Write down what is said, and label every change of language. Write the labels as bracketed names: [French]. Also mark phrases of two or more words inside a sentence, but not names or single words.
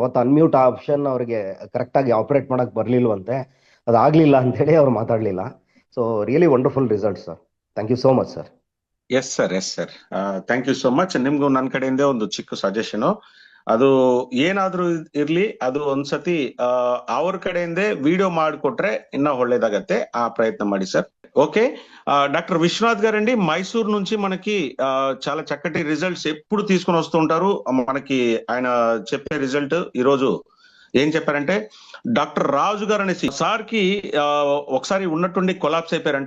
[Kannada] ಅವತ್ತು [English] unmute option [Kannada] ಅವ್ರಿಗೆ ಕರೆಕ್ಟ್ ಆಗಿ ಆಪರೇಟ್ ಮಾಡಕ್ ಬರ್ಲಿಲ್ವಂತೆ, ಅದಾಗ್ಲಿಲ್ಲ ಅಂತ ಹೇಳಿ ಅವ್ರು ಮಾತಾಡ್ಲಿಲ್ಲ. [English] so really wonderful result sir. Thank you so much sir. Yes sir, thank you so much. [Kannada] ನಿಮ್ಗೂ ನನ್ನ ಕಡೆಯಿಂದ ಒಂದು ಚಿಕ್ಕ ಸಜೆಷನ್, ಅದು ಏನಾದ್ರೂ ಇರ್ಲಿ, ಅದು ಒಂದ್ಸತಿ ಅವ್ರ ಕಡೆಯಿಂದ ವಿಡಿಯೋ ಮಾಡಿಕೊಟ್ರೆ ಇನ್ನ ఒళ్ళేదాగತ್ತೆ. ಆ ಪ್ರಯತ್ನ ಮಾಡಿ ಸಾರ್. ಓಕೆ. [Telugu] డాక్టర్ విశ్వనాథ్ గారండి మైసూర్ నుంచి మనకి చాలా చక్కటి రిజల్ట్స్ ఎప్పుడు తీసుకొని వస్తూ ఉంటారు. మనకి ఆయన చెప్పే రిజల్ట్ ఈ రోజు ఏం చెప్పారంటే, డాక్టర్ రాజు గారు అనేసి సార్ కి ఒకసారి ఉన్నట్టుండి కొలాప్స్ అయిపోయారంట.